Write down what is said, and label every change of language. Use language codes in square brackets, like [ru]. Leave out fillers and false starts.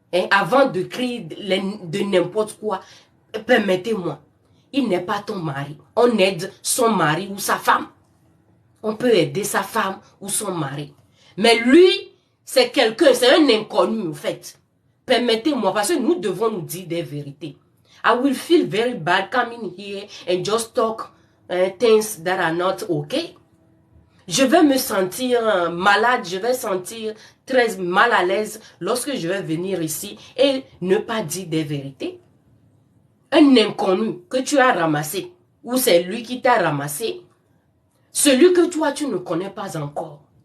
[fr] Avant de crier de n'importe quoi, permettez-moi, il n'est pas ton mari. On aide son mari ou sa femme. On peut aider sa femme ou son mari. Mais lui, c'est quelqu'un, c'est un inconnu en fait. Permettez-moi, parce que nous devons nous dire des vérités. [en] I will feel very bad coming here and just talk things that are not okay. [fr] Je vais me sentir malade, je vais sentir très mal à l'aise lorsque je vais venir ici et ne pas dire des vérités. Un inconnu que tu as ramassé, ou c'est lui qui t'a ramassé, celui que toi tu ne connais pas encore.